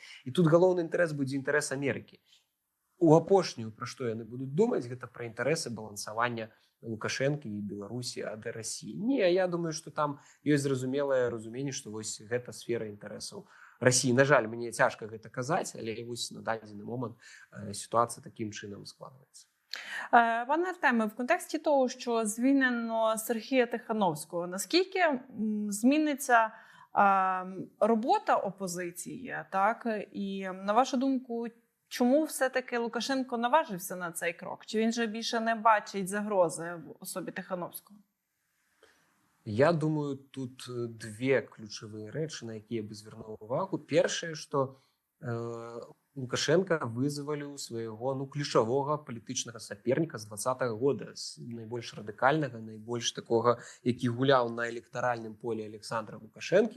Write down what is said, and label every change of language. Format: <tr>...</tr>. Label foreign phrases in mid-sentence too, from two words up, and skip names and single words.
<be>І тут галоўны інтарэс будзе інтарэс Амерыкі. У апошнюю, пра што яны будуць думаць, гэта пра інтарэсы балансавання Лукашэнкі і Беларусі ад Расіі. Не, я думаю, што там ёсць зразумелае разуменне, што вось гэта сфера інтарэсаў Расіі. На жаль, мне цяжка гэта казаць, але вось на дадзены момант сітуацыя такім чынам складаецца.</be> <uk>Пане Артеме, в контексті того, що звільнено Сергія Тихановського, наскільки зміниться робота опозиції, так? І на вашу думку, чому все-таки Лукашенко наважився на цей крок? Чи він же більше не бачить загрози в особі Тихановського?</uk> <be>Я думаю, тут две ключавыя рэчы, на якія бы звярнуў увагу. Першае, што Лукашенко вызваліў свайго ключавога палітычнага саперніка з 20-го года, з найбольш радыкальнага, найбольш такога, які гуляў на электаральным поле Александра Лукашэнкі.</be>